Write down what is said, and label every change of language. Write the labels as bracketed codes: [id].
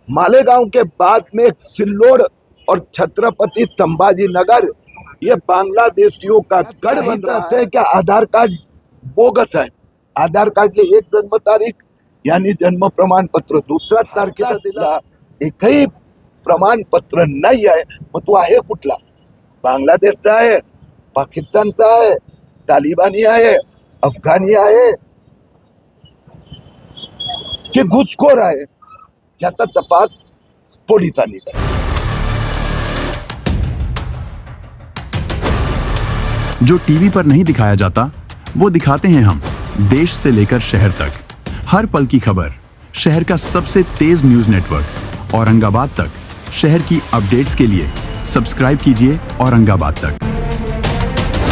[hi] मालेगांव के बाद में सिल्लोड और छत्रपति संभाजी नगर ये बांग्लादेशियों का गढ़ बन रहा है। क्या आधार कार्ड बोगस है? [mr] आधार कार्ड एक जन्म तारीख यानी जन्म प्रमाणपत्र दुसऱ्या तारखेला दिला, एकही प्रमाणपत्र नाही आहे। मग तो आहे कुठला? बांगलादेशचा आहे, पाकिस्तानचा आहे, तालिबानी आहे, अफगाणी आहे की घुसखोर आहे? याचा तपास पोलिसांनी करावा। [hi] जो टीवी पर नहीं दिखाया जाता वो दिखाते हैं हम, देश से लेकर शहर तक, हर पल की खबर। शहर का सबसे तेज न्यूज नेटवर्क औरंगाबाद तक। शहर की अपडेट्स के लिए सब्सक्राइब कीजिए औरंगाबाद तक।